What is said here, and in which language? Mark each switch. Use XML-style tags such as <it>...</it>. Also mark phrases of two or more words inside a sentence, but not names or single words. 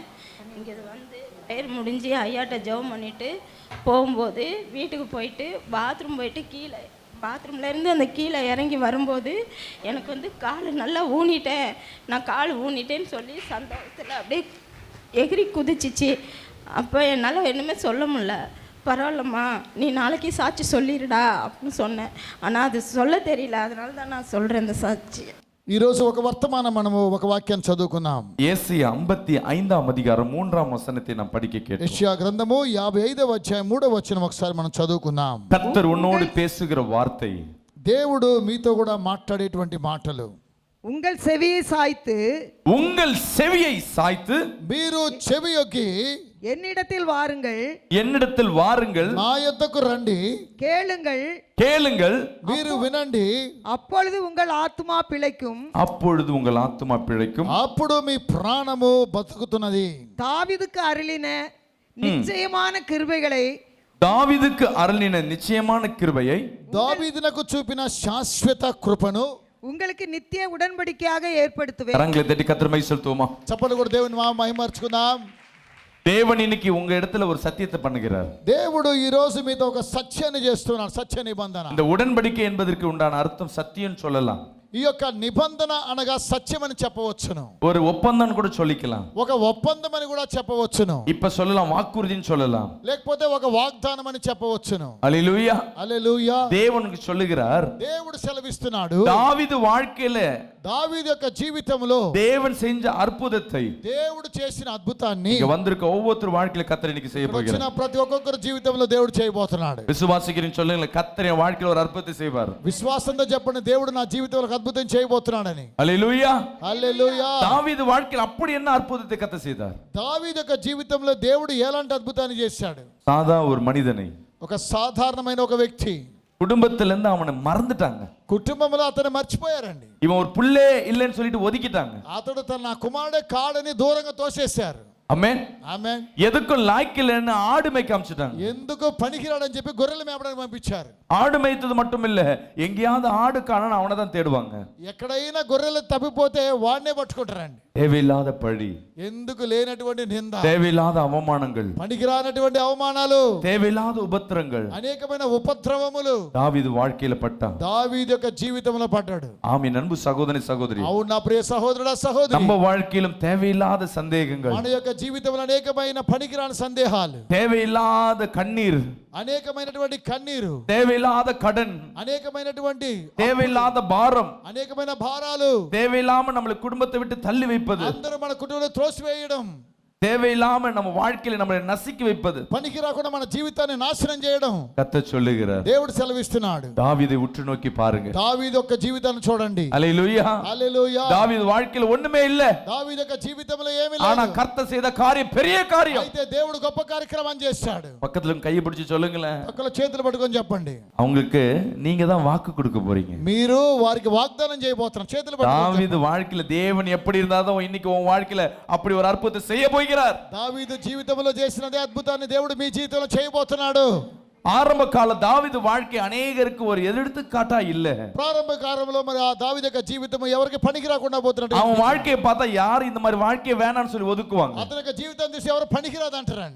<ta>இங்கே ப்ரேயர் முடிஞ்சு ஐயாட்ட ஜெபம் பண்ணிவிட்டு போகும்போது வீட்டுக்கு போயிட்டு பாத்ரூம் போயிட்டு பாத்ரூம்லேருந்து அந்த கீழே இறங்கி வரும்போது எனக்கு கால் நல்லா ஊனிட்டேன். நான் கால் ஊனிட்டேன்னு சொல்லி சந்தோஷத்தில் அப்படியே எகிரி குதிச்சிச்சு. அப்போ என்னால் என்னமே சொல்ல முடியல. பரவாயில்லம்மா நீ நாளைக்கு சாட்சி சொல்லிடுடா அப்படின்னு சொன்னேன். ஆனால் அது சொல்ல தெரியல. அதனால தான் நான் சொல்கிறேன் இந்த சாட்சி.</ta> <te>ఈరోజు ఒక వర్తమానం మనము ఒక వాక్యాన్ని చదువుకున్నాం. యేసయ్య 55వ అధ్యాయం 3వ వచనத்தை</te> <ta>நாம் படிக்க கேட்டோம்.</ta> <te>యెషయా గ్రంథము 55వ అధ్యాయం 3వ వచనం ఒకసారి మనం చదువుకుందాం.</te> <ta>கர்த்தர் உன்னோடு பேசுகிற வார்த்தை,</ta> <te>దేవుడు మీతో కూడా మాట్లాడేటువంటి మాటలు,</te> <ta>உங்கள் செவியை சாய்த்து</ta> <te>మీరు చెవియొగ్గి</te> <ta>என்னிடத்தில் வாருங்கள்</ta> <te>నా యొద్దకు రండి</te> <ta>கேளுங்கள்</ta> <te>మీరు వినండి</te> <ta>அப்பொழுது உங்கள் ஆத்துமா பிழைக்கும்</ta> <te>అప్పుడు మీ ప్రాణము బతుకుతున్నది.</te> <ta>தாவீதுக்கு அருளின நிச்சயமான கிருபைகளை</ta> <te>దావీదునకు చూపిన శాశ్వత కృపను</te> <ta>உங்களுக்கு நித்திய உடன்படிக்கையாக ஏற்படுத்துவேன். கரங்களை தட்டி கர்த்தரை மைசல்துவோமா.</ta> <te>చప్పట్లు కూడా దేవుని మహిమర్చుకుందాం.</te> <ta>தேவன் இன்னைக்கு உங்க இடத்துல ஒரு சத்தியத்தை பண்ணுகிறார்.</ta> <te>దేవుడు ఈ రోజు మీతో ఒక సత్యాన్ని చేస్తున్నాడు. సత్య నిబంధన.</te> <ta>இந்த உடன்படிக்கை என்பதற்கு உண்டான அர்த்தம் சத்தியம் சொல்லலாம்.</ta> <te>ఈ యొక్క నిబంధన అనగా సత్యం అని చెప్పవచ్చును.</te> <ta>ஒரு ஒப்பந்தம் கூட சொல்லிக்கலாம்.</ta> <te>ఒక ఒప్పందం అని కూడా చెప్పవచ్చును.</te> <ta>இப்ப சொல்லலாம், வாக்குறுதின்னு சொல்லலாம்.</ta> <te>లేకపోతే ఒక వాగ్దానం అని చెప్పవచ్చును. హల్లెలూయా హల్లెలూయా.</te> <ta>దేవునికి சொல்லுகிறார்,</ta> <te>దేవుడు సెలవిస్తున్నాడు.</te> <ta>దావీదు வாழ்க்கையில</ta> <te>దావీదు యొక్క జీవితంలో</te> <ta>தேவன் செஞ்ச அற்புதத்தை,</ta> <te>దేవుడు చేసిన అద్భుతాన్ని</te> <ta>இங்க வந்திருக்க ஒவ்வொருத்தர் வாழ்க்கையில கர்த்தர் இன்னைக்கு செய்ய போகிறார்.</ta> <te>ప్రతి ఒక్కొక్కరి జీవితంలో దేవుడు చేయబోతున్నాడు.</te> <ta>விசுவாசிக்கிறேன் சொல்லுங்க, கர்த்தர் என் வாழ்க்கையில ஒரு அற்புதத்தை செய்வார்.</ta> <te>విశ్వాసంతో చెప్పండి, దేవుడు నా జీవితంలో అద్భుతం చేయబోతున్నాడని. హల్లెలూయా హల్లెలూయా.</te> <ta>దావీదు வாழ்க்கையில அப்படி என்ன அற்புதத்தை கர்த்தர் செய்தார்?</ta> <te>దావీదు యొక్క జీవితంలో దేవుడు ఎలాంటి అద్భుతాన్ని చేశాడు?</te> <ta>சாதா ஒரு மனிதனை,</ta> <te>ఒక సాధారణమైన ఒక వ్యక్తి</te> <ta>குடும்பத்துல இருந்து அவனை மறந்துட்டாங்க.</ta> <te>కుటుంబంలో అతను మర్చిపోయారండి.</te> <ta>இவன் ஒரு புள்ளே இல்லைன்னு சொல்லிட்டு ஒதுக்கிட்டாங்க.</ta> <te>అతడు తన కుమారుడే కాడని దూరంగా తోసేశారు. ఆమేన్ ఆమేన్.</te> <ta>எதுக்கும் லாய்க்கில்லைன்னு ஆடு மேய்க்க அனுப்பிச்சிட்டாங்க.</ta> <te>ఎందుకు పనికిరాడని చెప్పి గొర్రెలు మేపడానికి పంపించారు.</te> <ta>ஆடு மேய்த்தது மட்டும் இல்ல, எங்கேயாவது ஆடு காணணும் அவனை தான் தேடுவாங்க.</ta> <te>ఎక్కడైనా గొర్రెలు తప్పిపోతే వాడినే పట్టుకుంటారండి.</te> <ta>தேவையில்லாத பழி,</ta> <te>ఎందుకు లేనటువంటి నింద,</te> <ta>தேவையில்லாத அவமானங்கள்,</ta> <te>పనికిరానటువంటి అవమానాలు,</te> <ta>தேவையில்லாத உபத்திரங்கள்,</ta> <te>అనేకమైన ఉపద్రవములు దావీదు வாழ்க்கையில పడ్డా. దావీదు యొక్క జీవితంలో పడ్డాడు.</te> <ta>ஆமென். அன்பு சகோதரி சகோதரி,</ta> <te>అవును నా ప్రియ సహోదరుడా సహోదరి,</te> <ta>நம்ம வாழ்க்கையிலும் தேவையில்லாத சந்தேகங்கள்,</ta> <te>మన యొక్క జీవితంలో అనేకమైన పనికిరాని సందేహాలు,</te> <ta>தேவையில்லாத கண்ணீர்,</ta> <te>అనేకమైనటువంటి కన్నీరు,</te> <ta>தேவையில்லாத கடன்,</ta> <te>అనేకమైనటువంటి</te> <ta>தேவையில்லாத பாரம்,</ta> <te>అనేకమైన భారాలు,</te> <ta>தேவையில்லாம நம்மள குடும்பத்தை விட்டு தள்ளி வைப்பது,</ta> <te>అందరూ మన కుటుంబంలో త్రోసివేయడం,</te> <ta>தேவையில்லாம நம்ம வாழ்க்கையில நம்மளை நசுக்கி வைப்பது,</ta> <te>పనికి రాకుండా మన జీవితాన్ని నాశనం చేయడం</te> <ta>கர்த்தர் சொல்லுகிறார்.</ta> <te>దేవుడు సెలవిస్తున్నాడు.</te> <ta>தாவீதை உற்று நோக்கி பாருங்க.</ta> <te>దావీదు యొక్క జీవితాన్ని చూడండి.</te> <ta>ஹல்லேலூயா.</ta> <te>హల్లెలూయా.</te> <ta>தாவீது வாழ்க்கையில ஒண்ணுமே இல்ல,</ta> <te>దావీదు యొక్క జీవితంలో ఏమీ</te> <ta>ஆனா</ta> <te>లేదు.</te> <ta>கர்த்தர் செய்த காரியம் பெரிய காரியம்.</ta> <te>అయితే దేవుడు గొప్ప కార్యక్రమం చేశాడు.</te> <ta>பக்கத்துல கையை பிடிச்சு சொல்லுங்களேன்.</ta> <te>పక్కల చేతులు పట్టుకొని చెప్పండి.</te> <ta>அவங்களுக்கு நீங்க தான் வாக்கு கொடுக்க போறீங்க.</ta> <te>మీరు వారికి వాగ్దానం చేయబోతున్నారు. చేతులు పట్టుకొని</te> <ta>தாவீது வாழ்க்கையில தேவன் எப்படி இருந்தாலும் இன்னைக்கு உன் வாழ்க்கையில அப்படி ஒரு அற்புதத்தை செய்ய போகிறார்.</ta> <te>దావీదు జీవితంలో చేసినదే అద్భుతాన్ని దేవుడు మీ జీవితంలో చేయబోతున్నాడు.</te> <ta>ஆரம்ப கால தாவீது வாழ்க்கை அநேகருக்கு ஒரு எடுத்துக்காட்டா இல்ல.</ta> <te>ప్రారంభ కాలంలో మరి ఆ దావీదు యొక్క జీవితం ఎవరికి పనికి రాకుండా పోతున్నట్టు.</te> <ta>அவன் வாழ்க்கையை பார்த்தா யாரும் இந்த மாதிரி வாழ்க்கையை வேணாம்னு சொல்லி ஒதுக்குவாங்க.</ta> <te>అతని యొక్క జీవితం చూసి ఎవరు పనికిరాదు అంటారండి.</te>